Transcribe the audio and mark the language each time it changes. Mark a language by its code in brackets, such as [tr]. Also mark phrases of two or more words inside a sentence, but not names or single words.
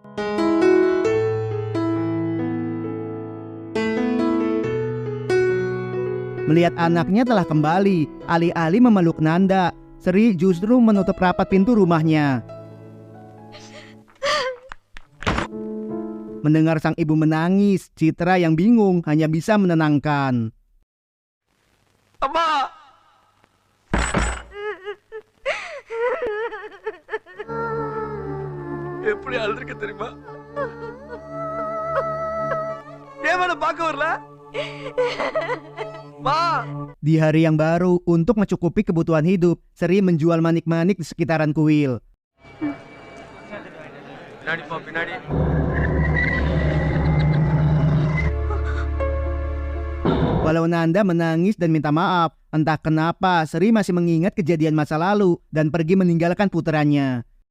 [id] Melihat anaknya telah kembali, alih-alih memeluk Nanda, Sri justru menutup rapat pintu rumahnya. Mendengar sang ibu menangis, Citra yang bingung hanya bisa menenangkan. [ta] Amma! எப்படி அழுதுருக்க தெரியுமா? ஏன் மேடம் பார்க்க வரல? [id] Di hari yang baru, untuk mencukupi kebutuhan hidup, Sri menjual manik-manik di sekitaran kuil. Walau Nanda menangis dan minta maaf, Entah kenapa Sri masih mengingat kejadian masa lalu dan pergi meninggalkan puteranya.